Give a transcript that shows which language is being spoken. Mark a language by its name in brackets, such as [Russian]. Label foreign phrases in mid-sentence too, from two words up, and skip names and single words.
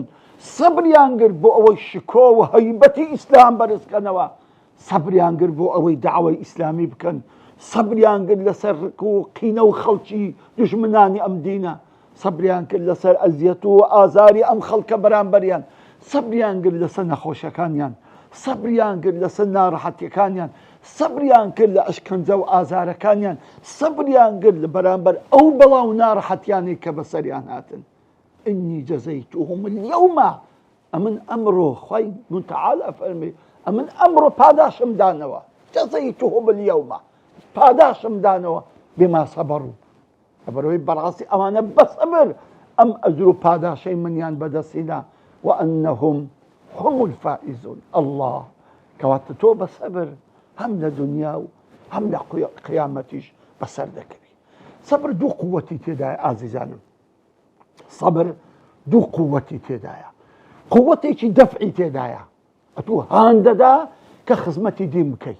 [Central Kurdish] سەبریان کرد بۆ ئەوەی شکۆ و هەیبەتی ئیسلام بەرزکەنەوە، سەبریان کرد بۆ ئەوەی داوای ئیسلامی بکەن، سەبریان کرد لەسەر ڕق و قینە و خەڵکی دژمنانی ئەم دینە، سەبریان کرد لەسەر ئەزیەت و ئازاری ئەم خەڵکە بەرامبەریان، سەبریان کرد لەسەر نەخۆشەکانیان، سەبریان کرد لەسەر ناڕەحەتیەکانیان، سەبریان کرد لە ئەشکەنجە و ئازارەکانیان، سەبریان کرد لە بەرامبەر ئەو بەڵاو ناڕەحەتیانی کە بەسەریان هاتن. [Arabic] إني جزيتهم اليوم. [Central Kurdish] ئەمن ئەمڕۆ خوای متعال ئەفەرمێ ئەمن ئەمڕۆ پاداشم دانەوە، [Arabic] جزيتهم اليوم، [Central Kurdish] پاداشم دانەوە [Arabic] بما صبروا. [Central Kurdish] لەبەرەوەی بەڕاستی ئەوانە بەسەبر ئەم ئەجر و پاداشەی منیان بەدەستیدا [Arabic] وأنهم هم الفائزون. [Central Kurdish] الله کەواتە تۆ بەسەبر هەم لە دنیا و هەم لە قیامەتیش بەسەر دەکەوی. سەبر دوو قووەتی تێدایە ئازیزانم، سەبر دوو قووەتی تێدایە، قووەتێکی دەفعی تێدایە، ئەتوو هاندەدا کە خزمەتی دین بکەی،